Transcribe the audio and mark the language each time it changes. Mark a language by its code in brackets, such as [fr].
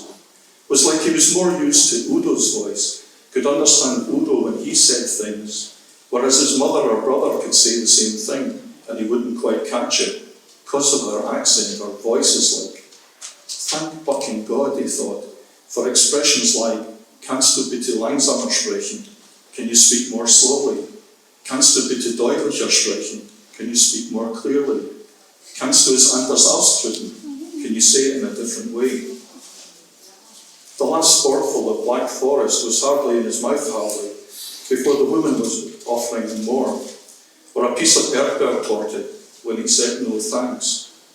[en] It was like he was more used to Udo's voice, could understand Udo when he said things, whereas his mother or brother could say the same thing, and he wouldn't quite catch it, because of their accent or voices like. Thank fucking God, he thought, for expressions like, [de] kannst du bitte langsamer sprechen? [en] Can you speak more slowly? [de] Kannst du bitte deutlicher sprechen? [en] Can you speak more clearly? [de] Kannst du es anders ausdrücken? [en] Can you say it in a different way? The last sportful of Black Forest was hardly in his mouth hardly, before the woman was offering him more, or a piece of Erdbeertorte, when he said no thanks.